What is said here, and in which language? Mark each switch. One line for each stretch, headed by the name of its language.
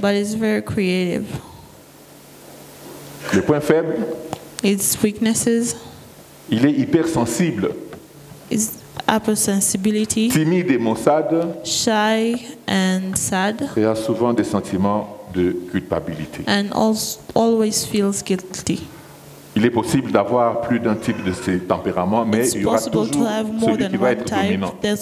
English: But he's very creative.
French: Les points faibles.
English: Its weaknesses.
French: Il est hypersensible.
English: His hypersensibility.
French: Timide et maussade.
English: Shy and sad.
French: Et a souvent des sentiments de culpabilité.
English: And always feels guilty.
French: Il est possible d'avoir plus d'un type de ces tempéraments, mais il y aura toujours celui qui va être dominant.